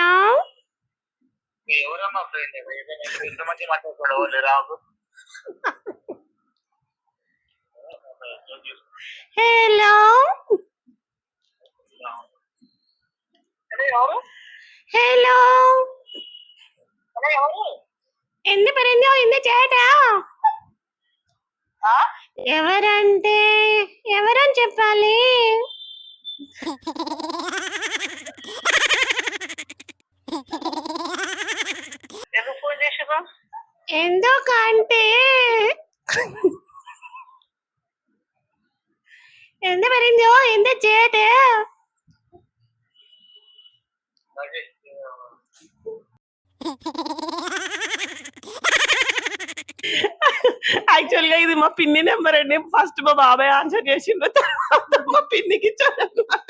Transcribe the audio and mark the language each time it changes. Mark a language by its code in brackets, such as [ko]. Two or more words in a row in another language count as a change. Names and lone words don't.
[te] ఎవరమ్మా ఫ్రెండ్? ఎంతమంది మాట్లాడుకోండి, ఎవరు రాదు. హలో ఎవరు హలో ఎవరు [ml] എന്ത് പറഞ്ഞു ഇന്ന് ചേട്ടാ? [te] ఆ? ఎవరంటే ఎవరని చెప్పాలి? ఎందుకు ఫోన్ చేసారు? [ml] ఎందుకంటే എന്ത് പറഞ്ഞു ഇന്ന് ചേട്ടാ? [te] యాక్చువల్ గా ఇది మా పిన్ని నెంబర్ అండి. ఫస్ట్ మా బాబాయ్ ఆన్సర్ చేసిండు, తర్వాత మా పిన్నికి ఇచ్చాడు అన్నమాట.